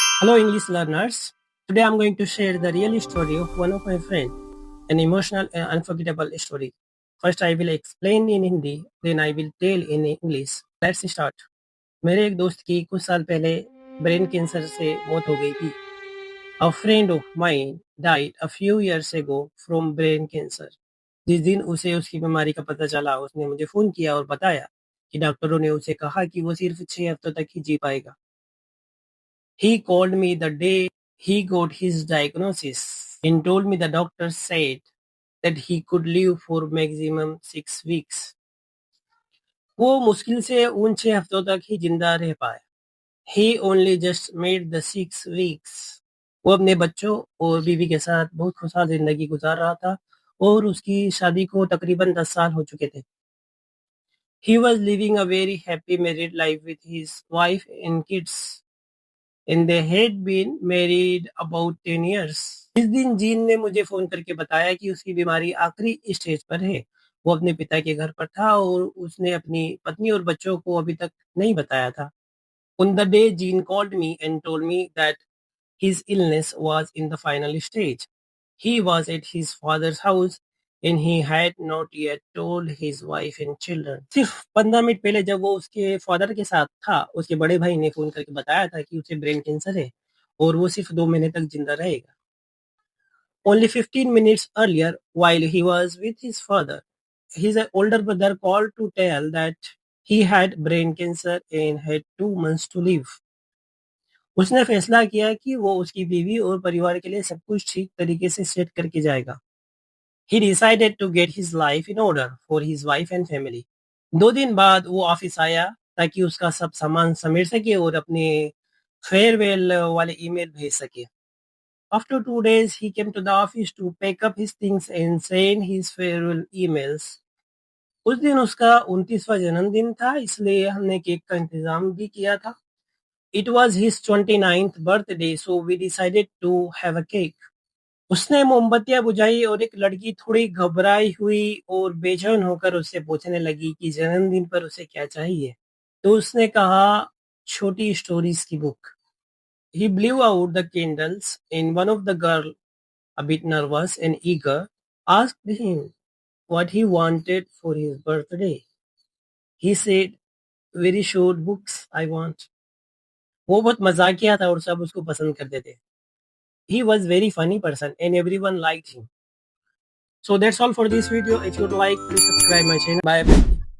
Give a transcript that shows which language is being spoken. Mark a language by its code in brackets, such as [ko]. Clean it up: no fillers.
[en] Hello, English learners. Today I'm going to share the real story of one of my friends, an emotional and unforgettable story. First, I will explain in Hindi, then I will tell in English. Let's start. [hi] मेरे एक दोस्त की कुछ साल पहले brain cancer से मौत हो गई थी. [en] A friend of mine died a few years ago from brain cancer. [hi] जिस दिन उसे उसकी बीमारी का पता चला, उसने मुझे फोन किया और बताया कि डॉक्टरों ने उसे कहा कि वो सिर्फ 6 हफ्तों तक ही जी पाएगा. [en] He called me the day he got his diagnosis and told me the doctor said that he could live for maximum 6 weeks. [hi] वो मुश्किल से उन 6 हफ्तों तक ही जिंदा रह पाया. [en] He only just made the 6 weeks. [hi] वो अपने बच्चों और बीवी के साथ बहुत खुशहाल जिंदगी गुजार रहा था और उसकी शादी को तकरीबन 10 साल हो चुके थे. [en] He was living a very happy married life with his wife and kids. And they had been married about 10 years. [hi] इस दिन जीन ने मुझे फोन करके बताया कि उसकी बीमारी आखिरी स्टेज पर है. वो अपने पिता के घर पर था और उसने अपनी पत्नी और बच्चों को अभी तक नहीं बताया था. [en] On the day Jean called me and told me that his illness was in the final stage. He was at his father's house and he had not yet told his wife and children. [hi] सिर्फ 15 minute पहले जब वो उसके father के साथ था, उसके बड़े भाई ने फोन करके बताया था कि उसे ब्रेन कैंसर है और वो सिर्फ 2 महीने तक जिंदा रहेगा. [en] Only 15 minutes earlier, while he was with his father, his older brother called to tell that he had brain cancer and had 2 months to live. [hi] उसने फैसला किया कि वो उसकी बीवी और परिवार के लिए सब कुछ ठीक तरीके से सेट करके जाएगा. [en] He decided to get his life in order for his wife and family. [hi] 2 दिन बाद वो ऑफिस आया ताकि उसका सब सामान समेट सके और अपने फेयरवेल वाले ईमेल भेज सके. [en] After 2 days, he came to the office to pack up his things and send his farewell emails. [hi] उस दिन उसका 29वां जन्मदिन था, इसलिए हमने केक का इंतजाम भी किया था. [en] It was his 29th birthday, so we decided to have a cake. [hi] उसने मोमबत्तियां बुझाई और एक लड़की थोड़ी घबराई हुई और बेचैन होकर उससे पूछने लगी कि जन्मदिन पर उसे क्या चाहिए. तो उसने कहा, छोटी स्टोरीज की book. [en] He blew out the candles and one of the girl, a bit nervous and eager, asked him what he wanted for his birthday. He said, very short books I want. [hi] वो बहुत मजाकिया था और सब उसको पसंद करते थे. [en] He was very funny person and everyone liked him. So that's all for this video. If you'd like, please subscribe my channel. Bye.